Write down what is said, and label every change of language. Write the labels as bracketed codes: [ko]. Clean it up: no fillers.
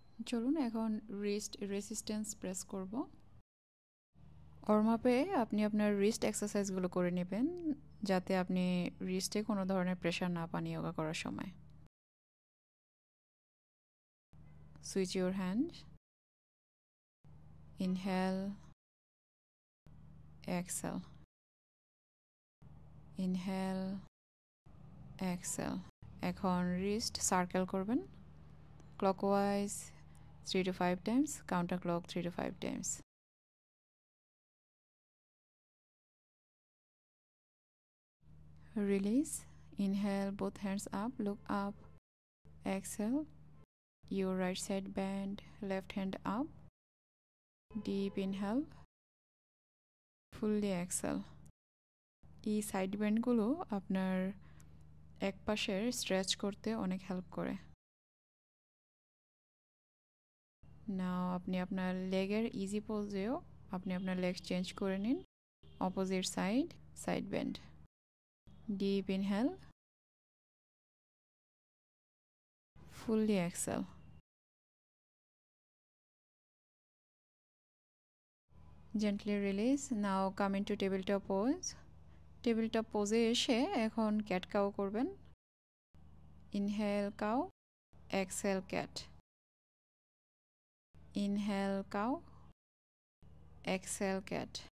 [bn] চলুন এখন wrist resistance press করব। ওয়ার্ম আপে আপনি আপনার রিস্ট এক্সারসাইজগুলো করে নেবেন, যাতে আপনি রিস্টে কোনো ধরনের প্রেশার না পান যোগা করার সময়। [en] Switch your hand, inhale, exhale, inhale, exhale. [bn] এখন রিস্ট সার্কেল করবেন clockwise [en] 3 to 5 times, counter clock 3 to 5 times. Release. Inhale, both hands up, look up. Exhale, your right side bend, left hand up. Deep inhale, fully exhale. [bn] এই side বেন্ডগুলো আপনার এক পাশের stretch করতে অনেক help করে। নাও আপনি আপনার লেগের ইজি পোজেও আপনি আপনার লেগ চেঞ্জ করে নিন, opposite side, side bend. [en] Deep inhale, fully exhale. Gently release. Now come into tabletop pose. [bn] Tabletop পোজে এসে এখন ক্যাট কাউ করবেন। Inhale cow, exhale cat. Inhale cow, exhale cat.